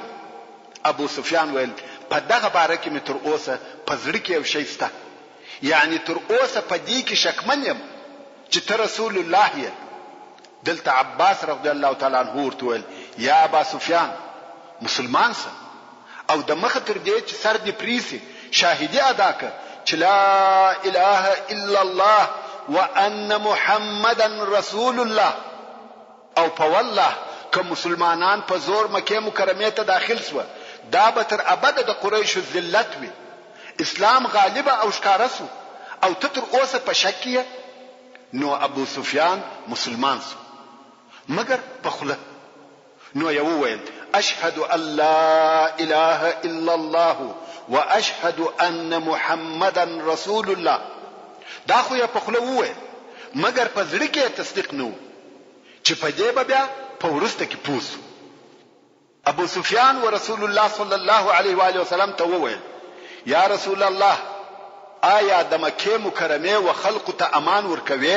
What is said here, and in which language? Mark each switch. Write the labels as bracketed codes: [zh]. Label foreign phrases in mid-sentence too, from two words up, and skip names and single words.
[ps] ابو سفیان ویل په دغه باره کې مې تر اوسه په زړه کې یو شی شته، یعنی تر اوسه په دې کې شکمن یم چې ته رسول الله یې. دلته عباس [ar] رضی الله تعالی عنہ [ps] ورته ویل [ar] یا ابا سفیان [ps] مسلمان سه او د مخ تر دې چې سر دې پریسي شاهدی ادا کړ چې [ar] لا اله الا الله وان محمدا رسول الله. [ps] او په والله که مسلمانان په زور مکه مکرمه ته داخل شو دا به تر ابد د قریش ذلت وي. اسلام غالب او ښکارا سو او ته تر اوسه په شک کې. نو ابو سفیان مسلمان سو مگر په خله. نو یو ویل [ar] اشهد ان لا اله الا الله واشهد ان محمدا رسول الله. [ps] دا خو یې په خله وویل مگر په زړه کې تصدیق نه و چې په دې بیا په ورسته کې پوسو. ابو سفیان و رسول الله [ar] صلی الله علیه و آله وسلم [ps] ته وویل [ar] یا رسول الله [ps] آیا د مکه مکرمه و خلق ته امان ورکوي؟